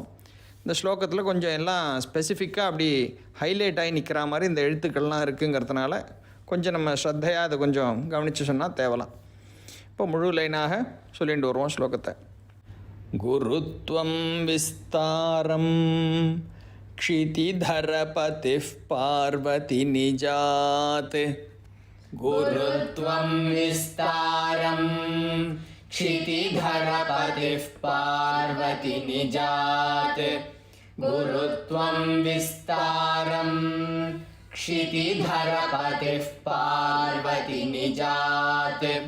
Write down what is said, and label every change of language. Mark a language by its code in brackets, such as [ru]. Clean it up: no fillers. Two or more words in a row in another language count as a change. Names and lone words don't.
[ta] இந்த ஸ்லோகத்தில் கொஞ்சம் எல்லாம் ஸ்பெசிஃபிக்காக அப்படி ஹைலைட் ஆகி நிற்கிற மாதிரி இந்த எழுத்துக்கள்லாம் இருக்குங்கிறதுனால கொஞ்சம் நம்ம ஸ்ரத்தையாக அதை கொஞ்சம் கவனித்து சொன்னால் தேவலாம். இப்போ முழு லைனாக சொல்லிட்டு வருவோம் ஸ்லோகத்தை. [sa] गुरुत्वं विस्तारं क्षितिधरपतिः पार्वती निजात् गुरुत्वं विस्तारं क्षितिधरपतिः पार्वती निजात् गुरुत्वं विस्तारं क्षितिधरपतिः पार्वती निजात्